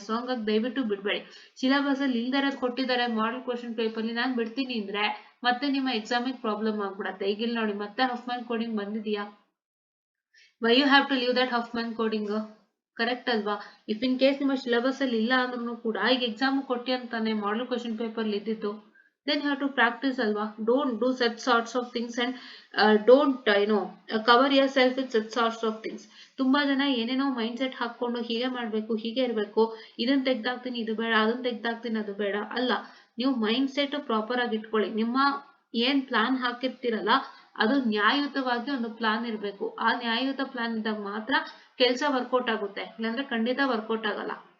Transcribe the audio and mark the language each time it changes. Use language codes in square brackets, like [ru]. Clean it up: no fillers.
[kn] So ಹಂಗಾಗಿ ದಯವಿಟ್ಟು ಬಿಡ್ಬೇಡಿ. Syllabus ಅಲ್ಲಿ ಇಲ್ದಿರೋದು ಕೊಟ್ಟಿದ್ದಾರೆ ಮಾಡೆಲ್ ಕ್ವಶನ್ ಪೇಪರ್ ಅಲ್ಲಿ, ನಾನು ಬಿಡ್ತೀನಿ ಅಂದ್ರೆ ಮತ್ತೆ ನಿಮ್ಮ ಎಕ್ಸಾಮಿಗೆ ಪ್ರಾಬ್ಲಮ್ ಆಗ್ಬಿಡತ್ತೆ. ಈಗ ಇಲ್ಲಿ ನೋಡಿ ಮತ್ತೆ ಹಫ್ಮ್ಯಾನ್ ಕೋಡಿಂಗ್ ಬಂದಿದೆಯಾ? [en] Why you have to leave that Huffman coding? [kn] Correct ಅಲ್ವಾ? ಇಫ್ ಇನ್ ಕೇಸ್ ನಿಮ್ಮ ಸಿಲೆಬಸ್ ಅಲ್ಲಿ ಇಲ್ಲ ಅಂದ್ರೂ ಕೂಡ ಈಗ ಎಕ್ಸಾಮ್ ಕೊಟ್ಟಿ ಅಂತಾನೆ ಮಾಡೆಲ್ ಕ್ವಶನ್ ಪೇಪರ್ ಅಲ್ಲಿ ಇದ್ದಿದ್ದು, [en] then you have to practice [kn] alwa. [en] Don't do such sorts of things and don't cover yourself with such sorts of things. [kn] ತುಂಬಾ ಜನ ಏನೇನೋ ಮೈಂಡ್ ಸೆಟ್ ಹಾಕೊಂಡು ಹೀಗೆ ಮಾಡ್ಬೇಕು, ಹೀಗೆ ಇರಬೇಕು, ಇದನ್ನ ತೆಗ್ದಾಕ್ತೀನಿ ಇದು ಬೇಡ, ಅದನ್ನ ತೆಗ್ದಾಕ್ತೀನಿ ಅದು ಬೇಡ ಅಲ್ಲ. ನೀವು ಮೈಂಡ್ ಸೆಟ್ ಪ್ರಾಪರ್ ಆಗಿ ಇಟ್ಕೊಳ್ಳಿ. ನಿಮ್ಮ ಏನ್ ಪ್ಲಾನ್ ಹಾಕಿರ್ತೀರಲ್ಲ ಅದು ನ್ಯಾಯಯುತವಾಗಿ ಒಂದು ಪ್ಲಾನ್ ಇರಬೇಕು. ಆ ನ್ಯಾಯಯುತ ಪ್ಲಾನ್ ಇದ್ದಾಗ ಮಾತ್ರ ಕೆಲಸ ವರ್ಕೌಟ್ ಆಗುತ್ತೆ, ಇಲ್ಲಾಂದ್ರೆ ಖಂಡಿತ ವರ್ಕೌಟ್ ಆಗಲ್ಲ.